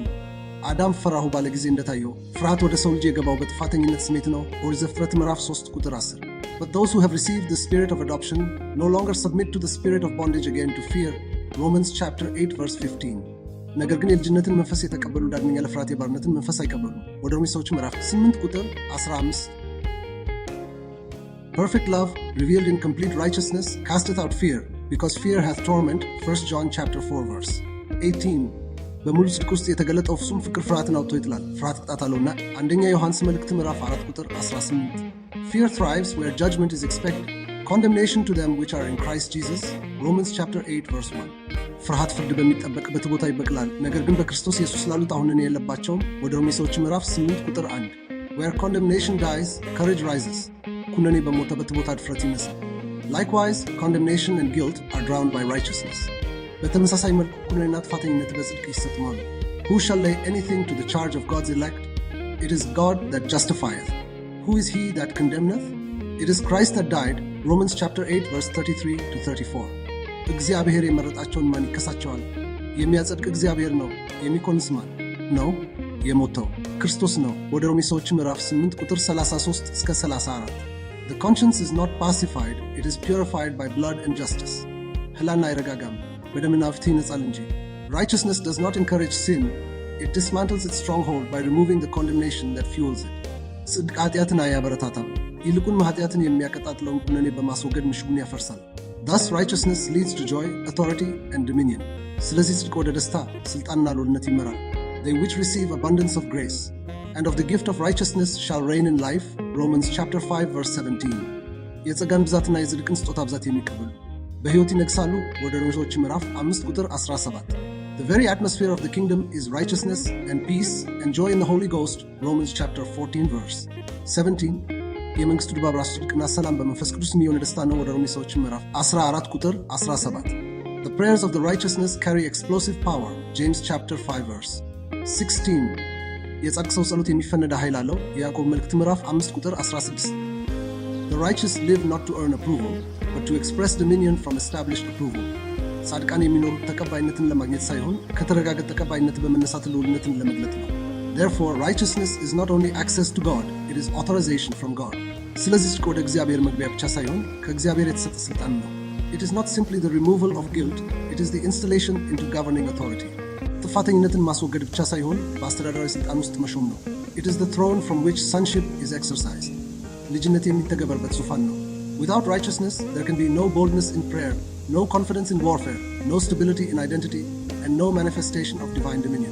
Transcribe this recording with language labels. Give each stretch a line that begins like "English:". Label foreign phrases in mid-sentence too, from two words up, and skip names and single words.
Amharic: አዳም ፈራሁ ባለ ጊዜ እንደታየው ፍርሃት ወደ ሰው ልጅ የገባው በጥፋተኝነት ስሜት ነው። ኦሪት ዘፍጥረት ምዕራፍ 3 ቁጥር 10.
English: But those who have received the spirit of adoption no longer submit to the spirit of bondage again to fear. Romans chapter 8 verse 15.
Amharic: ነገር ግን የልጅነትን መንፈስ የተቀበሉ ዳግመኛ ለፍርሃት የባርነትን መንፈስ አይቀበሉም። ወደ ሮሜ ሰዎች ምዕራፍ 8 ቁጥር 15.
English: Perfect love revealed in complete righteousness casteth out fear, because fear hath torment. 1 John chapter 4 verse 18.
Amharic: በሙሉ ጽድቅ ውስጥ የተገለጠው ፍጹም ፍቅር ፍርሃትን አውጥቶ ይጥላል፣ ፍርሃት ቅጣት አለውና። አንደኛ ዮሐንስ መልእክት ምዕራፍ 4 ቁጥር 18.
English: Fear thrives where judgment is expected, condemnation to them which are in Christ Jesus. Romans chapter 8 verse 1.
Amharic: ፍርሃት ፍርድ በሚጠበቅበት ቦታ ይበቅላል፣ ነገር ግን በክርስቶስ ኢየሱስ ላሉት አሁንን የለባቸውም። ወደ ሮሜ ሰዎች ምዕራፍ 8 ቁጥር 1.
English: Where condemnation dies, courage rises.
Amharic: ኩነኔ በሞተበት ቦታ ድፍረት ይነሳል።
English: Likewise, condemnation and guilt are drowned by righteousness.
Amharic: በተመሳሳይ መልኩ ኩነኔና ጥፋተኝነት በጽድቅ ይሰጥማሉ።
English: Who shall lay anything to the charge of God's elect? It is God that justifieth. Who is he that condemneth? It is Christ that died, Romans chapter 8 verse 33 to 34.
Amharic: እግዚአብሔር የመረጣቸውን ማን ይከሳቸዋል? የሚያጸድቅ እግዚአብሔር ነው። የሚኮንስ ማን ነው? የሞተው ክርስቶስ ነው። ወደ ሮሜ ሰዎች ምዕራፍ 8 ቁጥር 33 እስከ 34።
English: The conscience is not pacified, it is purified by blood and justice.
Amharic: ህላና አይረጋጋም፣ በደምና ፍትህ ይነጻል እንጂ።
English: Righteousness does not encourage sin, it dismantles its stronghold by removing the condemnation that fuels it.
Amharic: ጽድቅ ኃጢአትን አያበረታታም፣ ይልቁን ኃጢአትን የሚያቀጣጥለውን ኩነኔ በማስወገድ ምሽጉን ያፈርሳል።
English: Thus righteousness leads to joy, authority and dominion.
Amharic: ስለዚህ ጽድቅ ወደ ደስታ፣ ስልጣንና ልዑልነት ይመራል።
English: They which receive abundance of grace and of the gift of righteousness shall reign in life, Romans chapter 5 verse 17.
Amharic: የጸጋን ብዛትና የጽድቅን ስጦታ ብዛት የሚቀበሉ በሕይወት ይነግሳሉ። ወደ ሮሜ ሰዎች ምዕራፍ 5 ቁጥር 17።
English: The very atmosphere of the kingdom is righteousness and peace and joy in the Holy Ghost, Romans chapter 14 verse 17.
Amharic: የመንግስቱ ድባብ ራሱ ጽድቅና ሰላም በመንፈስ ቅዱስ የሚሆን ደስታ ነው። ወደ ሮሜ ሰዎች ምዕራፍ 14 ቁጥር 17።
English: The prayers of the righteousness carry explosive power, James chapter 5 verse 16.
Amharic: የጻድቅ ሰው ጸሎት የሚፈነዳ ኃይል አለው። የያዕቆብ መልእክት ምዕራፍ 5 ቁጥር 16።
English: The righteous live not to earn approval, but to express dominion from established approval.
Amharic: ጻድቃን የሚኖሩት ተቀባይነትን ለማግኘት ሳይሆን ከተረጋገጠ ተቀባይነት በመነሳት ልዑልነትን ለመግለጥ ነው።
English: Therefore, righteousness is not only access to God, it is authorization from God.
Amharic: ስለዚህ ጽድቅ ወደ እግዚአብሔር መግቢያ ብቻ ሳይሆን ከእግዚአብሔር የተሰጠ ስልጣን ነው።
English: It is not simply the removal of guilt, it is the installation into governing authority.
Amharic: ጥፋተኝነትን ማስወገድ ብቻ ሳይሆን በአስተዳደራዊ ስልጣን ውስጥ መሾም ነው።
English: It is the throne from which sonship is exercised. ልጅነት የሚተገበርበት ዙፋን ነው። Without righteousness, there can be no boldness in prayer, no confidence in warfare, no stability in identity, and no manifestation of divine dominion.